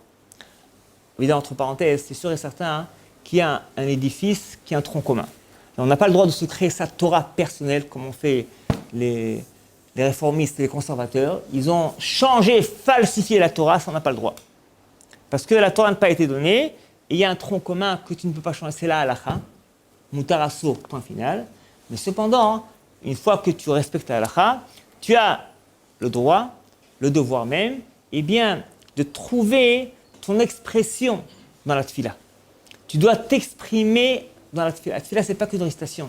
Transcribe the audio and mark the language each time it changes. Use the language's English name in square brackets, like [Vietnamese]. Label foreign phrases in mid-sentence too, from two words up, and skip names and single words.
[French] Évidemment, entre parenthèses, c'est sûr et certain qu'il y a un édifice qui a un tronc commun. Et on n'a pas le droit de se créer sa Torah personnelle comme on fait les réformistes et les conservateurs. Ils ont changé, falsifié la Torah, ça on n'a pas le droit. Parce que la Torah n'a pas été donnée, et il y a un tronc commun que tu ne peux pas changer, c'est la halakha, [Hebrew] מותר אסור, [French] point final. Mais cependant, une fois que tu respectes la halakha, tu as le droit, le devoir même, de trouver ton expression dans la tfila. Tu dois t'exprimer dans la tfila. La tfila, ce n'est pas que une récitation.